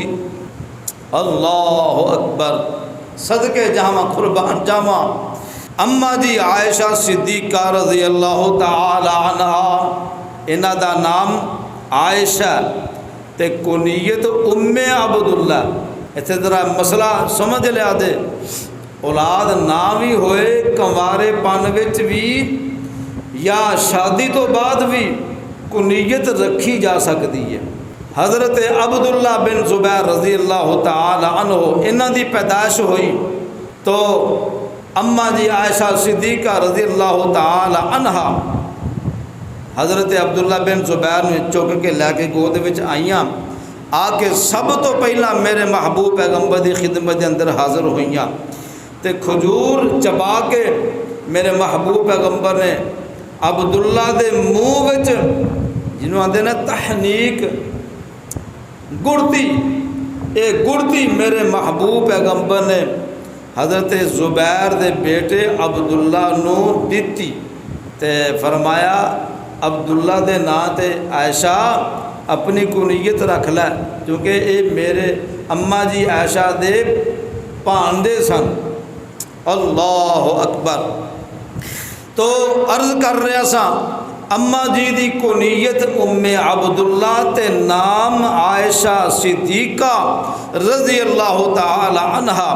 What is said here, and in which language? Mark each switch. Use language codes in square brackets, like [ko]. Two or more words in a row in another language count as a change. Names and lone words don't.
[ar] اللہ اکبر، [pa] صدقے جاواں قربان جاواں اماں جی عائشہ صدیقہ [ar] رضی اللہ تعالی عنہا، [pa] انہاں دا نام عائشہ تے کنیت ام عبداللہ۔ ایتھے ذرا مسئلہ سمجھ لیا دے، اولاد نہ بھی ہوئے کنوارے پن وچ بھی یا شادی تو بعد بھی کنیت رکھی جا سکتی ہے۔ حضرت عبداللہ بن زبیر [ar] رضی اللہ تعالی عنہ [pa] انہاں دی پیدائش ہوئی تو اماں جی عائشہ صدیقہ [ar] رضی اللہ تعالی عنہا [pa] حضرت عبداللہ بن زبیر نے چک کے لے کے گود وچ آئیاں، آ کے سب تو پہلا میرے محبوب پیغمبر دی خدمت دے اندر حاضر ہوئیاں تے کھجور چبا کے میرے محبوب پیغمبر نے عبداللہ دے منہ وچ جنہوں آندے نا تحنیک گڑتی، اے گڑتی میرے محبوب پیغمبر نے حضرت زبیر دے بیٹے عبداللہ نو دیتی تے فرمایا عبداللہ دے نا تے عائشہ اپنی کنیت رکھ لے کیونکہ اے میرے اماں جی عائشہ دے پاندے سن۔ [ar] اللہ اکبر۔ [pa] تو عرض کر رہا سا اماں جی دی کنیت ام عبداللہ تے نام عائشہ صدیقہ [ar] رضی اللہ تعالی عنہا۔